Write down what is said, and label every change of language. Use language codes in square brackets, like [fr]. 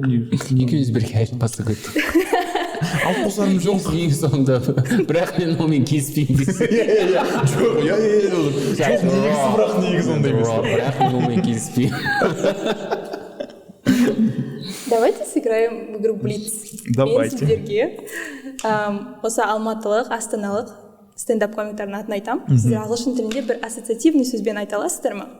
[kk] Екеуміз бірге айтпасы көйттік. Алып қосарым жоқ. Ең соңында, бірақ мен онымен келіспеймін дейсің. Жоқ, жоқ, негізі бірақ негізі ондай емес. Бірақ мен онымен келіспеймін. [ru] Давайте сыграем в игру Блиц. Давайте. [kk] Мен сіздерге осы алматылық, астаналық стендап комиктердің атын айтам. Сіздер ағылшын тілінде бір ассоциативный сөзбен айта аласыздар ма?